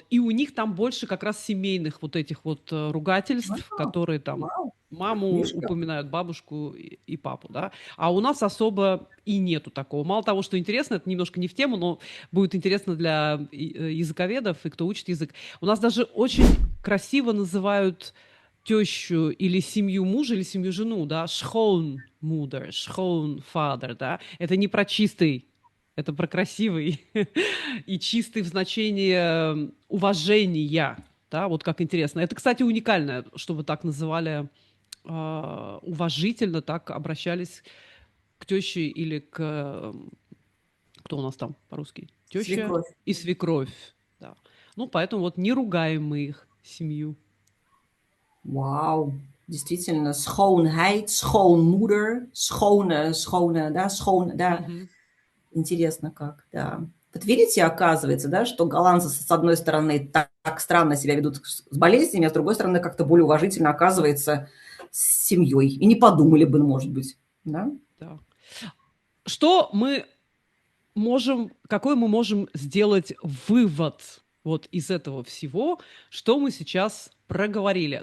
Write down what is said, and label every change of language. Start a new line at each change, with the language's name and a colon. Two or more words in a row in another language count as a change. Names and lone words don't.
Russian: И у них там больше как раз семейных вот этих вот ругательств, которые там маму упоминают, бабушку и папу, да. А у нас особо и нету такого. Мало того, что интересно, это немножко не в тему, но будет интересно для языковедов и кто учит язык. У нас даже очень красиво называют тещу или семью мужа, или семью жену, да,
Dutch: schoonmoeder, schoonvader,
Russian: да. Это не про чистый, это про красивый и чистый в значении уважения, да, вот как интересно. Это, кстати, уникально, чтобы так называли уважительно, так обращались к теще или к... Кто у нас там по-русски? Теща Свекровь. И свекровь. Да. Ну, поэтому вот не ругаем мы их семью. Вау, действительно,
Dutch: schoonheid, schoonmoeder, schone,
Russian: да. Интересно как, да. Вот видите, оказывается, да, что голландцы, с одной стороны, так странно себя ведут с болезнями, а с другой стороны, как-то более уважительно, оказывается, с семьей. И не подумали бы, может быть, да? Да. Что мы можем, какой мы можем сделать вывод вот из этого всего, что мы сейчас проговорили.